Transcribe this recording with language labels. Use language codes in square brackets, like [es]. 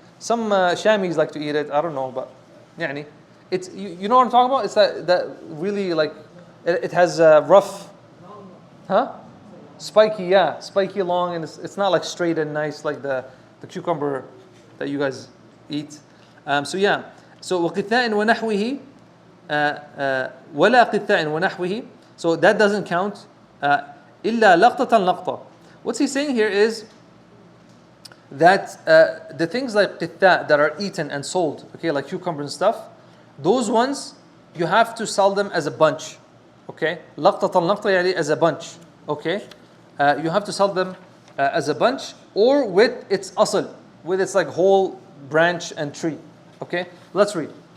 [en] Some shamis like to eat it. I don't know, but يعني, it's you know what I'm talking about. It's that really like it has rough, huh? Spiky, yeah, spiky long, and it's not like straight and nice like the cucumber that you guys eat. So yeah, so [ar] وقثاء ونحوه ولا قثاء ونحوه. [en] So that doesn't count. [ar] إلا لقطة لقطة. [en] What's he saying here is that the things like qitha that are eaten and sold, okay, like cucumber and stuff, those ones you have to sell them as a bunch, okay? [ar] لقطة لقطة يعني [en] as a bunch, okay? You have to sell them as a bunch or with its asl, with its like whole branch and tree, okay? Let's read.